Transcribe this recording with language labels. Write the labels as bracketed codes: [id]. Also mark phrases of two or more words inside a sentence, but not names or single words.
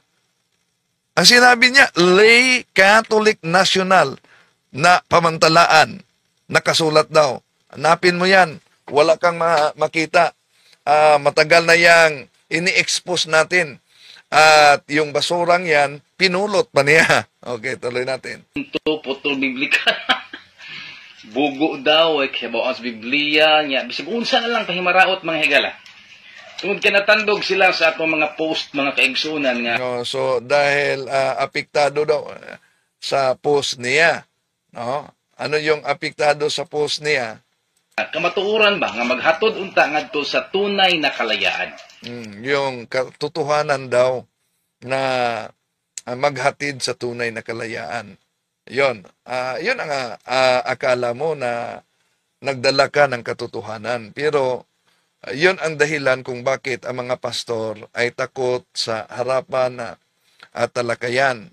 [tl] Ang sinabi niya, lay Catholic National na pamantalaan. Nakasulat daw. Hanapin mo yan. wala kang makita. Matagal na yang ini-expose natin. At yung basurang yan, pinulot pa niya. Okay, tuloy natin. Ito, putol biblika. Bugo daw, kaya bawas Biblia niya. [ceb] Bisag unsa na lang pahimaraot mga higala. Tungod ka natandog sila sa atong mga post, mga kaigsunan nga. [tl] No, so, dahil apektado daw sa post niya. No? Ano yung apektado sa post niya? [ceb] Kamatuoran ba nga maghatod unta ngadto sa [tl] tunay na kalayaan? Yung katotohanan daw na maghatid sa tunay na kalayaan. Yun ang akala mo na nagdala ka ng katotohanan. Pero yun ang dahilan kung bakit ang mga pastor ay takot sa harapan na talakayan.